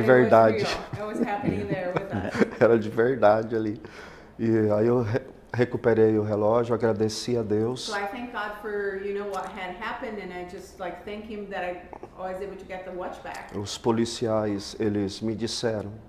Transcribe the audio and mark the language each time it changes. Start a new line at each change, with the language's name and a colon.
English: But it was
Portuguese: verdade.
English: real. It was happening there with us.
Portuguese: Era de verdade ali. E aí eu recuperei o relógio, agradeci a Deus.
English: So I thank God for what had happened, and I just like thank Him that I was able to get the watch back.
Portuguese: Os policiais, eles me disseram,